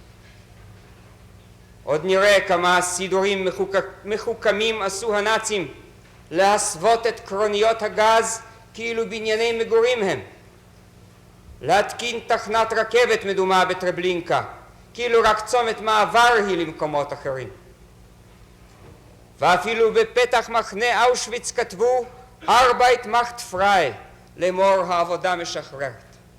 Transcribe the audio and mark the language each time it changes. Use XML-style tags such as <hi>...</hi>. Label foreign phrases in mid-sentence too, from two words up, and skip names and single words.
<he>עוד נראה כמה סידורים מחוכמים עשו הנאצים להסוות את קרוניות הגז כאילו בנייני מגורים הם, להתקין תחנת רכבת מדומה בטרבלינקה כאילו רק צומת מעבר היא למקומות אחרים. ואפילו בפתח מחנה אושוויץ כתבו</he> <de>Arbeit macht frei,</de> <he>לאמור העבודה משחררת.</he>